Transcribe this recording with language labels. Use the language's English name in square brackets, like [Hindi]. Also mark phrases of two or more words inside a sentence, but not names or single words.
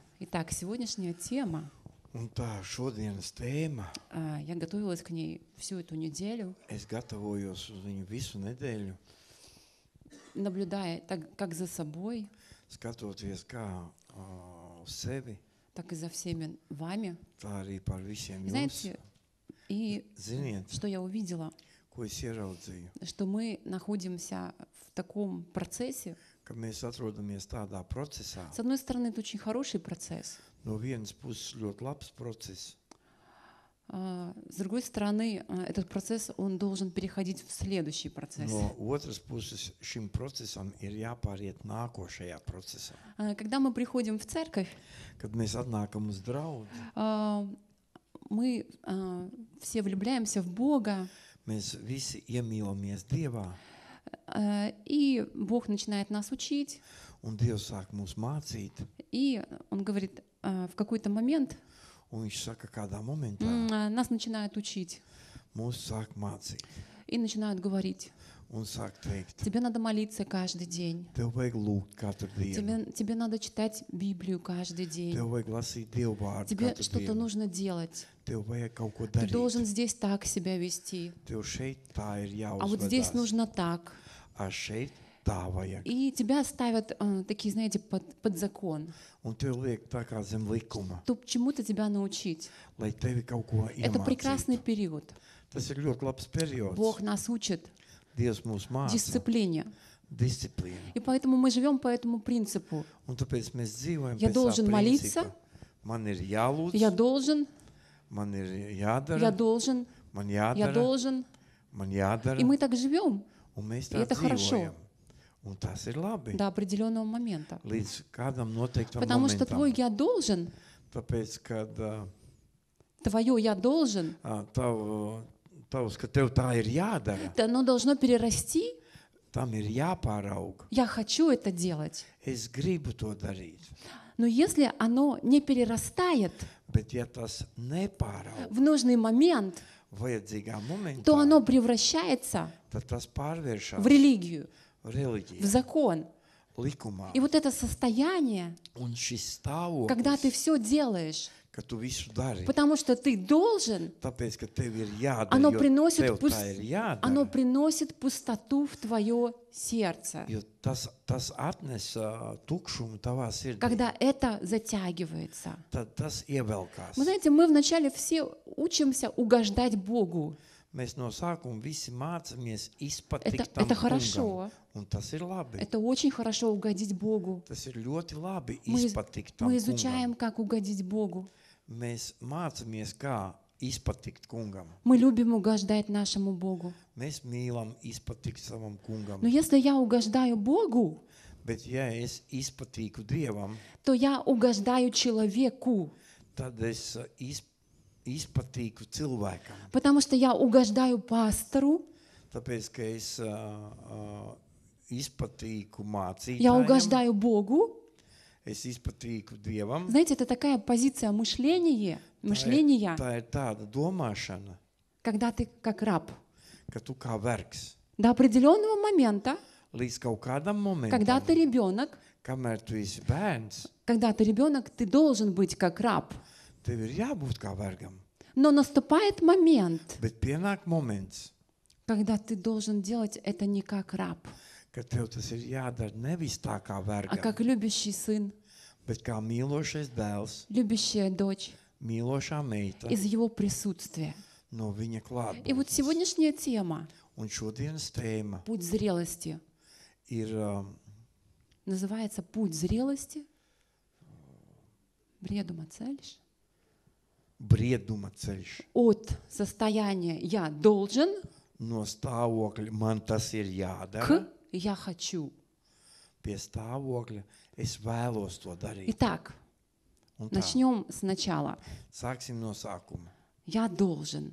[Russian] Итак, сегодняшняя тема, [Latvian] Un tā šodienas tēma, [Russian] я готовилась к ней всю эту неделю, [Latvian] es gatavojos uz viņu visu nedēļu, [Russian] наблюдая так как за собой, [Latvian] skatoties kā uz sevi, [Russian] так и за всеми вами. [Latvian] tā arī par visiem [Russian] И знаете, и [Latvian] Ziniet, [Russian] что я увидела, [Latvian] ko es ieraudzīju, [Russian] что мы находимся в таком процессе. [Latvian] ka mēs atrodamies tādā procesā. [Russian] С одной стороны, это очень хороший процесс. [Latvian] No vienas puses ļoti labs process, [Russian] С другой стороны, этот процесс, он должен переходить в следующий процесс. [Latvian] no otras puses šim procesam ir jāpāriet nākošajā procesā. [Russian] Когда мы приходим в церковь, [Latvian] Kad mēs atnākam uz draugu, [Russian] мы все влюбляемся в Бога, [Latvian] mēs visi iemīlamies Dievā, [Russian] и Бог начинает нас учить, [Latvian] un Dievs sāk mūs mācīt, [Russian] и Он говорит, в какой-то момент [Latvian] un viņš saka, kādā momentā [Russian] нас начинают учить [Latvian] mūs sāk mācīt, [Russian] и начинают говорить, [Latvian] un sāk teikt, [Russian] тебе надо молиться каждый день, [Latvian] tev vajag lūgt katru dienu, [Russian] тебе надо читать Библию каждый день, [Latvian] tev vajag lasīt Dievu vārdu [Russian] тебе [Latvian] katru [Russian] что-то [Latvian] dienu, [Russian] нужно делать, [Latvian] tev vajag kaut ko [Russian] ты должен [Latvian] darīt, [Russian] здесь так себя вести, [Latvian] tev šeit tā ir [Russian] а вот здесь [Latvian] jāuzvedās, [Russian] нужно так. [Latvian] a šeit tā vajag. [Russian] И тебя ставят такие, знаете, под закон. [Latvian] Un tev liek tā kā zem likuma, [Russian] То чему-то тебя научить. [Latvian] lai tevi kaut ko [Russian] Это прекрасный [Latvian] iemācītu. [Russian] период. [Latvian] Tas ir ļoti labs periods. [Russian] Бог нас учит [Latvian] Dievs mūs māca [Russian] дисциплине. [Latvian] disciplīnu. [Russian] И поэтому мы живем по этому принципу. [Latvian] Un tāpēc mēs dzīvojam [Russian] Я [Latvian] pēc tā [Russian] должен молиться, [Latvian] principa. Man ir jālūdz, [Russian] я должен, [Latvian] man ir [Russian] я [Latvian] jādara, [Russian] должен, [Latvian] man [Russian] я [Latvian] jādara, [Russian] должен. [Latvian] man jādara, [Russian] И мы так живем [Latvian] un mēs [Russian] И [Latvian] tā [Russian] это хорошо. [Latvian] dzīvojam. Un tas ir labi. [Russian] до определенного момента. [Latvian] Līdz kādam noteiktam [Russian] Потому что твой [Latvian] momentam. [Russian] «я должен», [Latvian] Tāpēc, kad [Russian] твое «я должен», [Latvian] tavs, ka tev tā ir jādara, [Russian] оно должно перерасти. [Latvian] tam ir jāpāraug. [Russian] Я хочу это делать. [Latvian] Es gribu to darīt. [Russian] Но если оно не перерастает [Latvian] Bet ja tas nepāraug [Russian] в нужный момент, [Latvian] vajadzīgā [Russian] то [Latvian] momentā, [Russian] оно превращается [Latvian] tad tas pārvēršas [Russian] в религию, в [Latvian] reliģijā, [Russian] закон. [Latvian] likumā. [Russian] И вот это состояние, [Latvian] Un šis [Russian] когда ты [Latvian] stāvoklis, [Russian] все делаешь, [Latvian] ka tu visu dari, [Russian] потому что ты должен, [Latvian] tāpēc, ka tev ir jādara, [Russian] оно [Latvian] jo [Russian] приносит, [Latvian] tev tā ir [Russian] оно [Latvian] jādara, [Russian] приносит пустоту в твое сердце, [Latvian] jo tas atnes tukšumu tavā sirdī. [Russian] когда это затягивается. [Latvian] Tad tas ievelkās. [Russian] Вы знаете, мы вначале все учимся угождать Богу. [Latvian] Mēs no sākuma visi mācāmies izpatikt [Russian] Это [Latvian] tam [Russian] хорошо. [Latvian] kungam. Un tas ir labi. [Russian] Это очень хорошо угодить Богу. [Latvian] Tas ir ļoti labi [Russian] Мы, [Latvian] izpatikt tam [Russian] мы [Latvian] kungam. [Russian] изучаем, как угодить Богу. [Latvian] Mēs mācāmies, kā izpatikt kungam. [Russian] Мы любим угождать нашему Богу. [Latvian] Mēs mīlam izpatikt savam kungam. [Russian] Но если я угождаю Богу, [Latvian] Bet ja es izpatīku Dievam, [Russian] то я угождаю человеку, [Latvian] tad es izpatīku cilvēkam. [Russian] потому что я угождаю пастору, [Latvian] Tāpēc, ka es izpatīku [Russian] я [Latvian] mācītājam, [Russian] угождаю Богу. [Latvian] es izpatīku Dievam. [Russian] Знаете, это такая позиция мышления, [Latvian] Tā ir tāda domāšana, [Russian] когда ты как раб. [Latvian] ka tu kā vergs [Russian] До определенного момента, [Latvian] līdz kaut kādam [Russian] когда [Latvian] momentam, [Russian] ты ребенок, [Latvian] kamēr tu esi bērns, [Russian] ты должен быть как раб. [Latvian] tev ir jābūt kā vergam. [Russian] Но наступает момент, [Latvian] Bet pienāk moments, [Russian] когда ты должен делать это не как раб, [Latvian] kad tev tas ir jādara nevis tā kā [Russian] а [Latvian] vergam, [Russian] как любящий сын, [Latvian] bet kā mīlošais dēls, [Russian] любящая дочь [Latvian] mīlošā meita [Russian] из его присутствия. [Latvian] no viņa [Russian] И вот [Latvian] klātbūtnes. [Russian] сегодняшняя тема [Latvian] Un šodienas tēma [Russian] «Путь зрелости» [Latvian] ir [Russian] называется «Путь зрелости». [Latvian] brieduma ceļš? brieduma ceļš. [Russian] От состояния «я должен» [Latvian] No stāvokļa man tas ir jādara, [Russian] к «я хочу». [Latvian] pie stāvokļa es vēlos to darīt. [Russian] Итак, [Latvian] Un tā, [Russian] начнем сначала. [Latvian] sāksim no sākuma, [Russian] «Я должен».